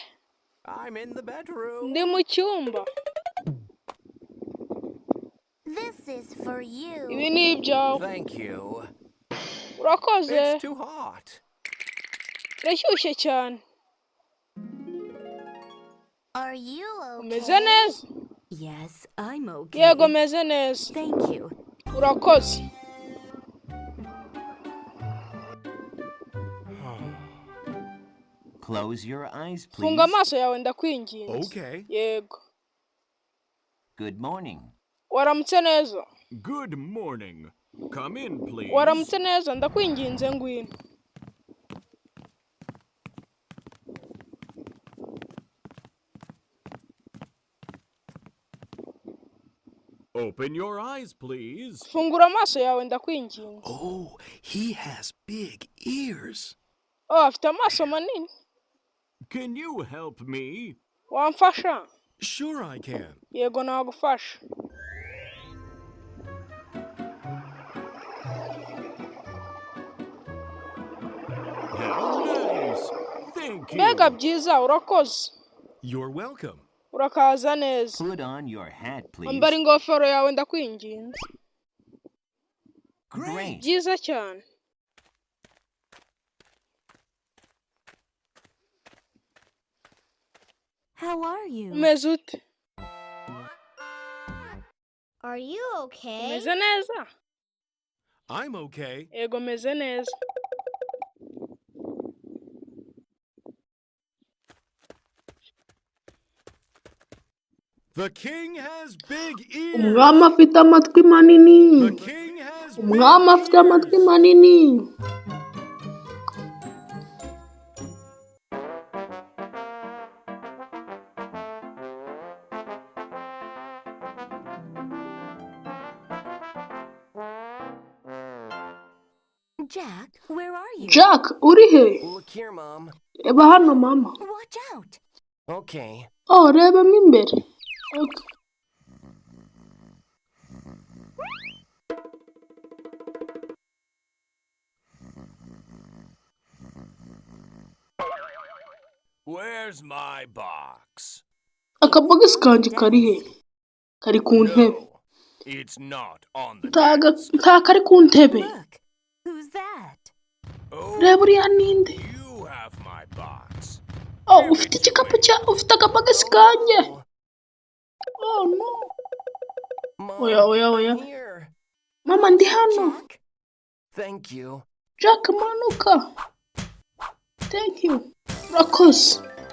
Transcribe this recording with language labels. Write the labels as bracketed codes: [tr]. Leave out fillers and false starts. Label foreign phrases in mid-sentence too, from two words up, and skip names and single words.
[rw] Ndi mu cyumba. Ibi ni ibyawe. Urakoze. Irashyushye cyane. Umeze neza? Yego meze neza. Urakoze. [en] Close your eyes, please. [rw] Funga amaso yawe ndakwinginze. [en] Okay. [rw] Yego. [en] Good morning. [rw] Waramutse neza? [en] Good morning. Come in, please. [rw] Waramutse neza ndakwinginze ngwino. [en] Open your eyes, please. [rw] Fungura amaso yawe ndakwinginze. [en] Oh, he has big ears. [rw] Oh, afite amaso manini. [en] Can you help me? [rw] Wamfasha? [en] Sure I can. [rw] Yego nagufasha. [en] How nice. Thank you. [rw] Mbega byiza, urakoze. [en] You're welcome. [rw] Urakaza neza. [en] Put on your hat, please. [rw] Ambara ingofero yawe ndakwinginze. [en] Great. [rw] Byiza cyane. [en] How are you? [rw] Umeze ute? [en] Are you okay? [rw] Umeze neza? [en] I'm okay. [rw] Yego meze neza. [en] The king has big ears. [rw] Umwami afite amatwi manini. [en] The king has big [rw] Umwami afite amatwi manini. [en] Jack, where are you? [rw] Jack, uri he? [en] Look here, Mom. [rw] Reba hano mama. [en] Watch out. Okay. [rw] Oh, reba mo imbere. [en] Okay. Where's my box? [rw] Akabogisi kanjye kari he? Kari ku ntebe. [en] No, it's not on the [rw] Nta kari ku ntebe. [en] Look, who's that? Oh, [rw] Reba uriya ninde? [en] you have my box. [rw] Oh, ufite igikapu ufite akabagasi kanjye. [en] Oh no. Mom, [rw] Oya. [en] I'm here. [rw] Mama ndi hano. [en] Jack? Thank you. [rw] Jack manuka. [en] Thank you. [rw] Urakoze.